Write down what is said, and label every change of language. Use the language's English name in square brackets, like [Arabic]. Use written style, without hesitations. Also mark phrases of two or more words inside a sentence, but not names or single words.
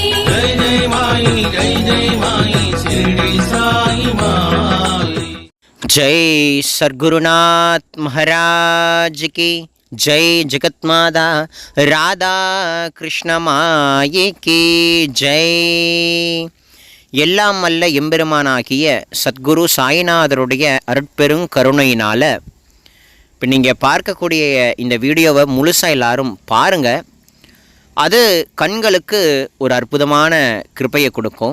[Hindi] जय माई शिरडी साई माई। जय सद्गुरुनाथ महाराज की जय। जगतमाता राधा कृष्ण माई की जय। [Tamil] எல்லாம் அல்ல எம்பெருமானாகிய சத்குரு சாய்நாதருடைய அருட்பெரும் கருணையினால் இப்போ நீங்கள் பார்க்கக்கூடிய இந்த வீடியோவை முழுசாக எல்லாரும் பாருங்கள். அது கண்களுக்கு ஒரு அற்புதமான கிருபையை கொடுக்கும்.